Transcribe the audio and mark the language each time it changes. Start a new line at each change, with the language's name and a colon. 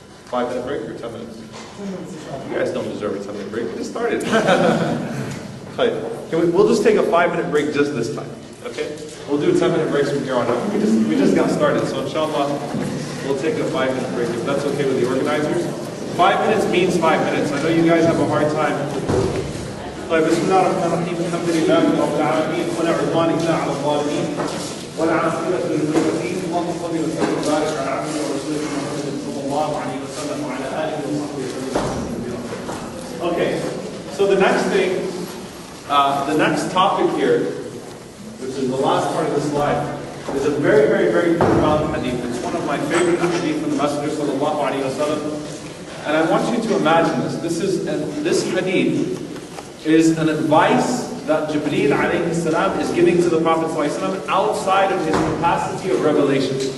English: 5-minute break or 10 minutes? You guys don't deserve a 10-minute break. We just started. We'll just take a 5-minute break just this time. Okay? We'll do 10-minute breaks from here on out. We just got started. So inshallah, we'll take a 5-minute break if that's okay with the organizers. 5 minutes means 5 minutes. I know you guys have a hard time.
Arabic: بسم الله الرحمن الرحيم الحمد لله رب العالمين ولا عدوان إلا على الظالمين والعاقبة للمتقين اللهم صل وسلم وبارك على عبدك ورسولك محمد صلى الله عليه وسلم وعلى آله وصحبه وسلم.
English: Okay, so the next thing, I want to talk about, is The next topic here, which is the last part of the slide, is a very, very, very profound hadith. It's one of my favorite hadith from the Messenger sallallahu alaihi wasallam. And I want you to imagine this. This hadith is an advice that Jibreel alayhi salam is giving to the Prophet sallallahu alaihi wasallam outside of his capacity of revelation.